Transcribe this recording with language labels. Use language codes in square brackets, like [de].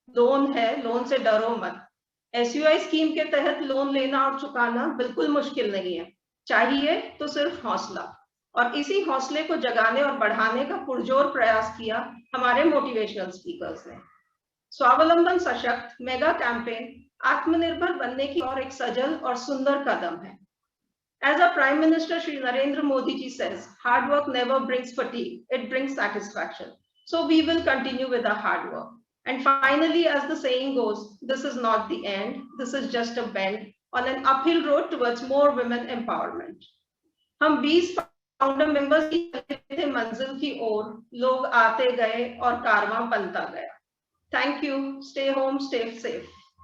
[hi] Loan है, loan से डरो मत. एसयूआई स्कीम के तहत लोन लेना और चुकाना बिल्कुल मुश्किल नहीं है, चाहिए तो सिर्फ हौसला. और इसी हौसले को जगाने और बढ़ाने का पुरजोर प्रयास किया हमारे मोटिवेशनल स्पीकर्स ने. स्वावलंबन सशक्त मेगा कैंपेन आत्मनिर्भर बनने की और एक सजल और सुंदर कदम है. [en] As our Prime Minister Shri Narendra Modi ji says, hard work never brings fatigue, it brings satisfaction. So we will continue with our hard work. And finally, as the saying goes, this is not the end, this is just a bend on an uphill road towards more women empowerment. [hi] हम 20 founder members की थे मंजिल की ओर, लोग आते गए और कारवां बनता गया. [en] Thank you. Stay home, stay safe.